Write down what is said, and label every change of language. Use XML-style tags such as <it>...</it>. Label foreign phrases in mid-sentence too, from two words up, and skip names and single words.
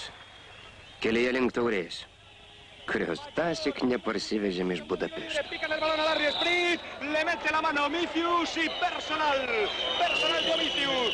<lt>Kelyje link taurės, kurios tąsyk neparsivežėm iš Budapešto.</lt> <es>Le pican el balón a Larry Sprit, le mete la mano Domicius y Personal. Personal Domicius.</es>